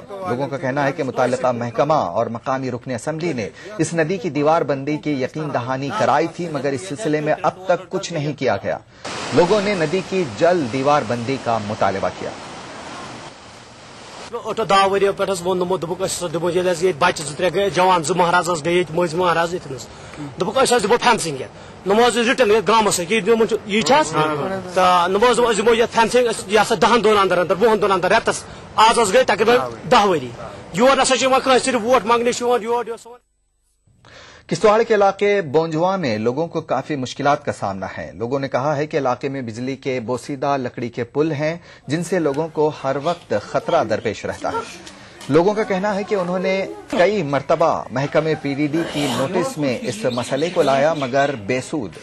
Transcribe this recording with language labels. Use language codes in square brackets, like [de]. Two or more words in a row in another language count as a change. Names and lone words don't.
[ur] لوگوں کا کہنا ہے کہ متعلقہ محکمہ اور مقامی رکن اسمبلی نے اس ندی کی دیوار بندی کی یقین دہانی کرائی تھی مگر اس سلسلے میں اب تک کچھ نہیں کیا گیا. لوگوں نے ندی کی جلد دیوار بندی کا مطالبہ کیا. [ks] دہ ورو پہ وونمو دے بچہ 2-3 گئے جوان 2 مہاراز گئے مز مہاراز اتنس دس دمو فینسنگ نمو رٹن گامس یہ نمو دمو یہ فینسنگ یہ 10 دن اندر 20 دن اندر رتس آز گئی تقریباً 10 ؤری یور نسا [ur] صرف ووٹ مانگنے [ks] یور [ur] کشتواڑ کے علاقے بونجواں میں لوگوں کو کافی مشکلات کا سامنا ہے. لوگوں نے کہا ہے کہ علاقے میں بجلی کے بوسیدہ لکڑی کے پل ہیں جن سے لوگوں کو ہر وقت خطرہ درپیش رہتا ہے. لوگوں کا کہنا ہے کہ انہوں نے کئی مرتبہ محکمہ پی ڈی ڈی کی نوٹس میں اس مسئلے کو لایا مگر بے سود.